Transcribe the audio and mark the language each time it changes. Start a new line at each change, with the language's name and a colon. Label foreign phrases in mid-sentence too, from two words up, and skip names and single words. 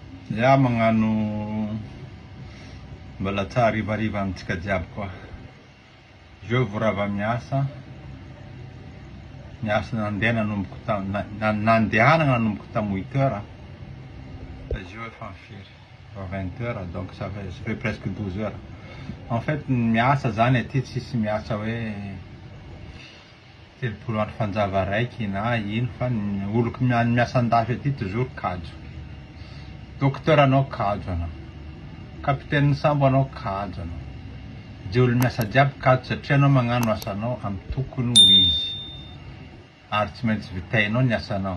Malagasy: Ya magnano mbola tsara hariva amintsika jiaby koa. Zio vorava miasa nandeha nanomboky nandehanana nanomboky tamy 8 heures. Zio efa mifiry 20 heures,
French: donc ça fait presque 12 heures. En fait
Malagasy: miasa zany aty tsisy miasa hoe 30 andro fanjava raiky na ino fa ny olo miasa andafy aty toujours kajo. Docteur anao kajo anao, capitaine sambo anao kajo anao, dia olo miasa jiaby kajo satria anao magnano asanao amy tokony ho izy ary tsy maintsy vitainao ny asanao.